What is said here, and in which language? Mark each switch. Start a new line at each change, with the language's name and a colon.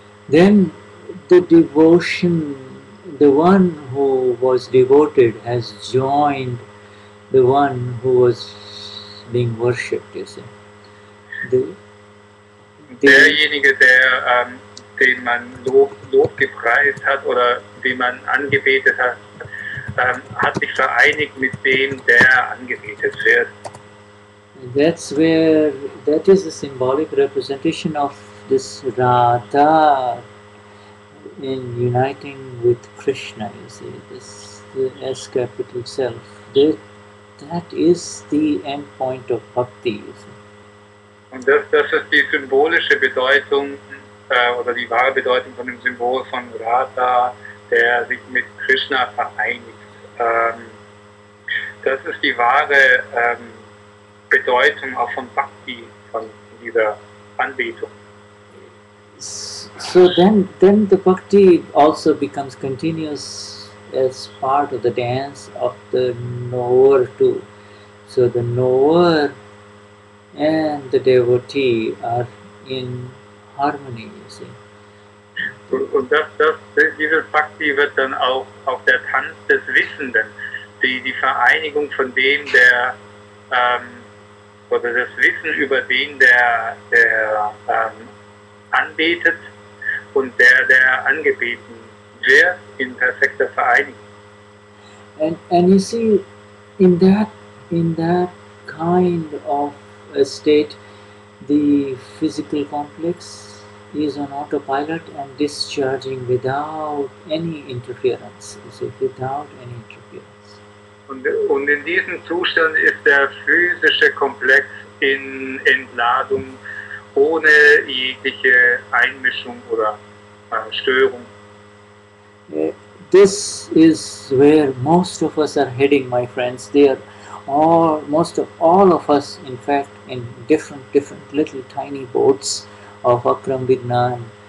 English: Then the devotion, the one who was devoted has joined the one who was being worshipped, you see.
German: Derjenige, den man Lob gepreist hat oder den man angebetet hat, hat sich vereinigt mit dem, der angebetet wird.
English: That is a symbolic representation of this Radha in uniting with Krishna, you see, the S capital self. That is the end point of Bhakti.
German: Und das ist die symbolische Bedeutung oder die wahre Bedeutung von dem Symbol von Radha, der sich mit Krishna vereinigt. Das ist die wahre Bedeutung auch von Bhakti, von dieser Anbetung.
English: So then the Bhakti also becomes continuous as part of the dance of the knower too. So the knower and the devotee are in harmony, you see.
German: Und dieses Bhakti wird dann auch der Tanz des Wissenden, die Vereinigung von dem, oder das Wissen über den, der anbetet und der angebeten wird, in perfekter Vereinigung.
English: And you see, in that kind of a state, the physical complex is on autopilot and discharging without any interference. You see, without any interference.
German: Und in diesem Zustand ist der physische Komplex in Entladung ohne jegliche Einmischung oder Störung.
English: This is where most of us are heading, my friends. They are all of us, in fact, in different little tiny boats of Akram Vignan.